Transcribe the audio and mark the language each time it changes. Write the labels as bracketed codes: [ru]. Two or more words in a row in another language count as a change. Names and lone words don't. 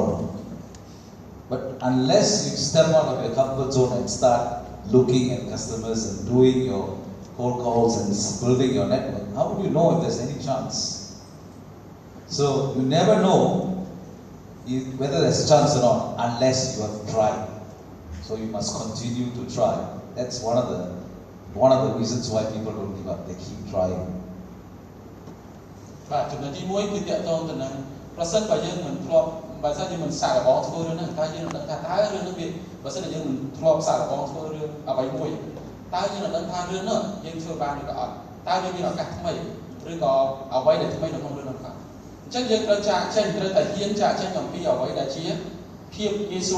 [en] But unless you step out of your comfort zone and start looking at customers and doing your cold calls and building your network, how would you know if there's any chance? So you never know whether there's a chance or not unless you have tried. So you must continue to try. That's one of the reasons why people don't give up. They keep trying. [km] បាទចំណុចទី1គឺតកតងទៅនឹងប្រសិនបើយើងមិនធ្លាប់បើសិនជាមិនសាកល្បងធ្វើរឿងហ្នឹងតើយើងនឹងដឹងថាតើរឿងហ្នឹងវាបើសិនជាយើងមិនធ្លាប់សាកល្បងធ្វើរឿងអ្វីមួយតើយើងនឹងដឹងថារឿងនោះយើងធ្វើ បានឬក៏អត់តើវាមានឱកាសថ្មីឬក៏អ្វីដែលថ្មីនៅក្នុងរឿងនោះក៏អញ្ចឹងយើងត្រូវចាក់ចេញត្រូវតែហ៊ានចាក់ចេញអំពីអ្វីដែលជាភាពងាយស្រួល